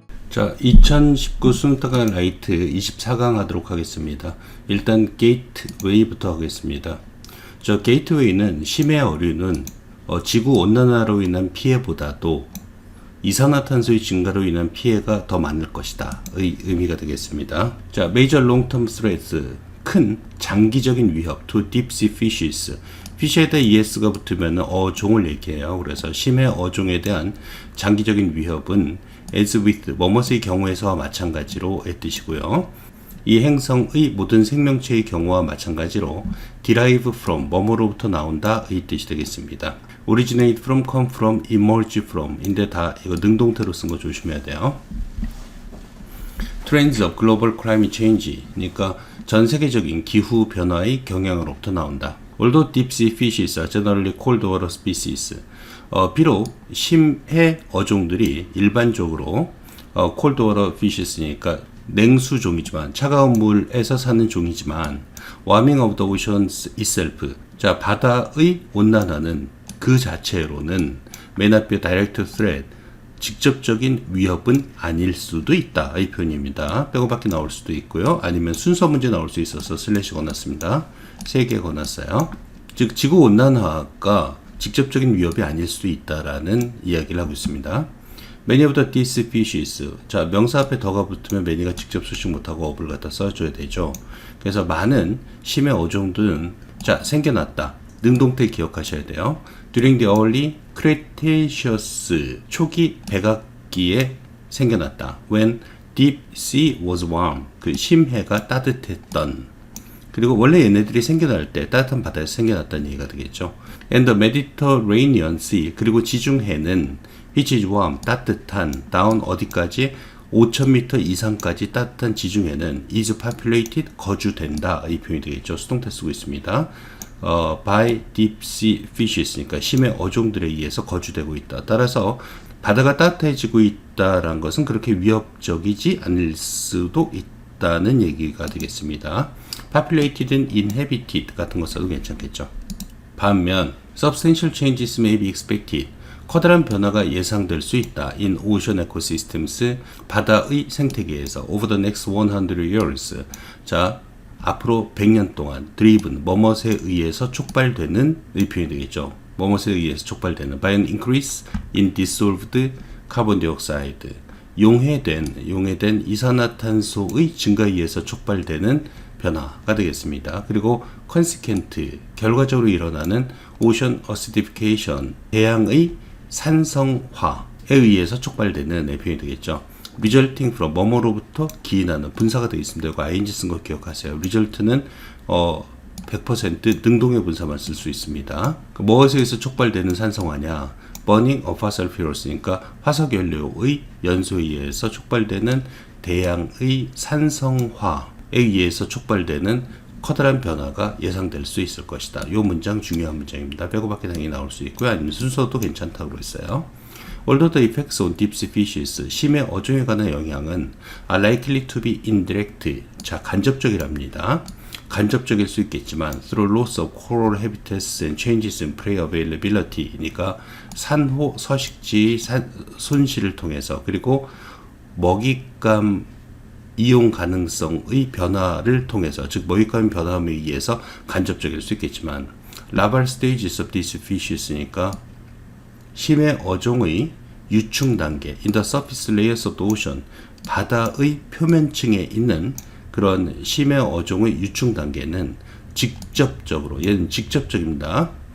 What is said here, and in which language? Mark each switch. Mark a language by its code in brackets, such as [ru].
[ko] 자, 2019 수능특강 라이트 24강 하도록 하겠습니다. 일단 게이트웨이부터 하겠습니다. 저 게이트웨이는 심해 어류는 지구 온난화로 인한 피해보다도 이산화탄소의 증가로 인한 피해가 더 많을 것이다 의 의미가 되겠습니다. [en] 자, major long-term threats, [ko] 큰 장기적인 위협 [en] to deep sea fishes. [ko] 피쉬에 대해 ES가 붙으면 어종을 얘기해요. 그래서 심해 어종에 대한 장기적인 위협은 as with 뭐뭇의 경우에서와 마찬가지로의 뜻이고요. 이 행성의 모든 생명체의 경우와 마찬가지로 [en] derive from [ko] 뭐뭐로부터 나온다의 뜻이 되겠습니다. [en] originate from, come from, emerge from [ko] 인데 다 이거 능동태로 쓴 거 조심해야 돼요. [en] trends of global climate change [ko] 그러니까 전 세계적인 기후 변화의 경향으로부터 나온다. [en] Although deep sea fishes are generally cold water species. [ko] 비록 심해 어종들이 일반적으로 [en] cold water fishes [ko] 니까 냉수 종이지만 차가운 물에서 사는 종이지만 [en] warming of the oceans itself. [ko] 자, 바다의 온난화는 그 자체로는 [en] may not be a direct threat. [ko] 직접적인 위협은 아닐 수도 있다. 이 표현입니다. 빼고밖에 나올 수도 있고요. 아니면 순서 문제 나올 수 있어서 슬래시 권았습니다. 3개 권았어요. 즉 지구 온난화가 직접적인 위협이 아닐 수도 있다라는 이야기를 하고 있습니다. [en] Many of the these species. [ko] 자, 명사 앞에 더가 붙으면 many가 직접 수식 못하고 업을 갖다 써줘야 되죠. 그래서 많은 심해 어종들은 자 생겨났다. 능동태 기억하셔야 돼요. [en] During the early Cretaceous [ko] 초기 백악기에 생겨났다. [en] When deep sea was warm. [ko] 그 심해가 따뜻했던. 그리고 원래 얘네들이 생겨날 때 따뜻한 바다에서 생겨났다는 얘기가 되겠죠. [en] And the Mediterranean Sea. [ko] 그리고 지중해는 [en] which is warm. [ko] 따뜻한. down 어디까지? 5,000m 이상까지 따뜻한 지중해는 [en] is populated. [ko] 거주된다. 이 표현이 되겠죠. 수동태 쓰고 있습니다. [en] by deep sea fishes [ko] 니까 심해 어종들에 의해서 거주되고 있다. 따라서 바다가 따뜻해지고 있다라는 것은 그렇게 위협적이지 않을 수도 있다는 얘기가 되겠습니다. populated, inhabited 같은 거 써도 괜찮겠죠. [en] 반면 substantial changes may be expected. [ko] 커다란 변화가 예상될 수 있다. [en] in ocean ecosystems [ko] 바다의 생태계에서 [en] over the next 100 years. [ko] 자, 앞으로 100년 동안 driven 뭐뭇에 의해서 촉발되는 이 표현이 되겠죠. 뭐뭇에 의해서 촉발되는 [en] by an increase in dissolved carbon dioxide. [ko] 용해된 이산화탄소의 증가에 의해서 촉발되는 변화가 되겠습니다. 그리고 consequent 결과적으로 일어나는 [en] ocean acidification [ko] 해양의 산성화에 의해서 촉발되는 표현이 되겠죠. [en] resulting from [ko] 뭐뭐로부터 기인하는 분사가 되어 있습니다. 이거 ing 쓴 거 기억하세요. result는 100% 능동의 분사만 쓸 수 있습니다. 무엇에 의해서 촉발되는 산성화냐? [en] burning of fossil fuels [ko] 니까 화석연료의 연소에 의해서 촉발되는 대양의 산성화에 의해서 촉발되는 커다란 변화가 예상될 수 있을 것이다. 이 문장 중요한 문장입니다. 빼고밖에 당연히 나올 수 있고요. 아니면 순서도 괜찮다고 했어요. [en] Although the effects on deep sea fishes, [ko] 심해 어종에 관한 영향은 [en] are likely to be indirect. [ko] 자, 간접적이랍니다. 간접적일 수 있겠지만 [en] through loss of coral habitats and changes in prey availability. [ko] 그러니까 산호 서식지 손실을 통해서 그리고 먹잇감 이용 가능성의 변화를 통해서 즉 먹잇감 변화에 의해서 간접적일 수 있겠지만 [en] larval stages of these fishes [ko] 니까 심해 어종의 유충 단계 [en] in the surface layers of the ocean [ko] 바다의 표면층에 있는 그런 심해 어종의 유충 단계는 직접적으로 얘는 직접적입니다.